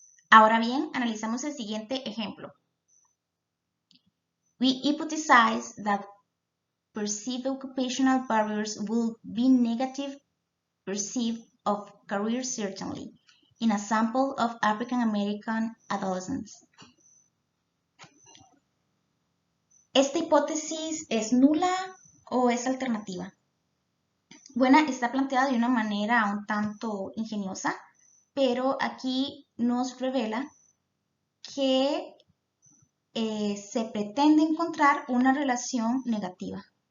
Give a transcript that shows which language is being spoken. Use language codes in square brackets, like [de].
[es] Ahora bien, analizamos el siguiente ejemplo. [en] We hypothesize that perceived occupational barriers will be negative perceived of career certainly in a sample of African American adolescents. [es] ¿Esta hipótesis es nula o es alternativa? Bueno, está planteada de una manera un tanto ingeniosa, pero aquí nos revela que se pretende encontrar una relación negativa.